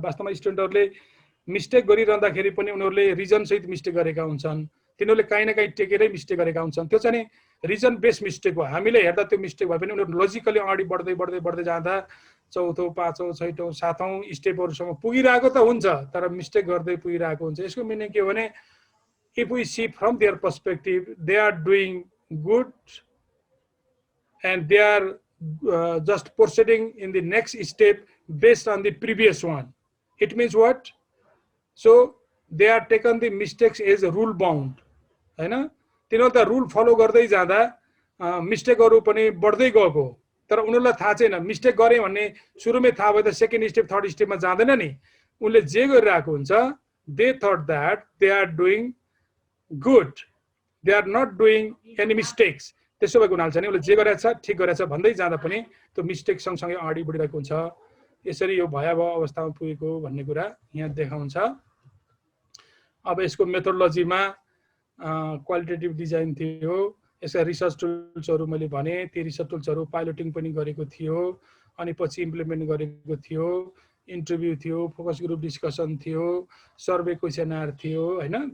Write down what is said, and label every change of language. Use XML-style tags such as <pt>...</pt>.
<ne>वास्तवमा स्टुडेन्टहरूले मिस्टेक गरिरहँदाखेरि पनि उनीहरूले रिजनसहित मिस्टेक गरेका हुन्छन्, तिनीहरूले काहीँ न काहीँ टेकेरै मिस्टेक गरेका हुन्छन्। त्यो चाहिँ रिजन बेस्ड मिस्टेक हो। हामीले हेर्दा त्यो मिस्टेक भए पनि उनीहरू लजिकली अगाडि बढ्दै बढ्दै बढ्दै जाँदा चौथो, पाँचौँ, छैटौँ, सातौँ स्टेपहरूसम्म पुगिरहेको त हुन्छ, तर मिस्टेक गर्दै पुगिरहेको हुन्छ। यसको मिनिङ के हो भने</ne> <en>if we see from their perspective, they are doing good and they are just proceeding in the next step based on the previous one. It means what? So they are taken the mistakes as rule bound, हैन?</en> <ne>तिनीहरु त rule follow गर्दै जाँदा मिस्टेकहरु पनि बढ्दै गएको, तर उनीहरुलाई थाहा छैन मिस्टेक गरे भन्ने सुरुमै थाहा भए त सेकेन्ड स्टेप थर्ड स्टेपमा जाँदैन नि। उनले जे गरिरहेको हुन्छ,</ne> <en>they thought that they are doing good, they are not doing any mistakes।</en> <ne>त्यसो भएको हुनाले चाहिँ उले जे गरेछ ठीक गरेछ भन्दै जाँदा पनि त्यो मिस्टेक सँगसँगै अगाडि बढिरहेको हुन्छ। यसरी यो भयावह अवस्थामा पुगेको भन्ने कुरा यहाँ देखाउँछ। अब यसको मेथोडोलोजीमा क्वालिटेटिभ डिजाइन थियो, यसका रिसर्च टुल्सहरु मैले भने, ती रिसर्च टुल्सहरु पाइलटिङ पनि गरेको थियो, अनि पछि इम्प्लिमेन्ट गरेको थियो, इन्टरभ्यु थियो, फोकस ग्रुप डिस्कसन थियो, सर्वे क्वेशनर थियो, हैन?</ne>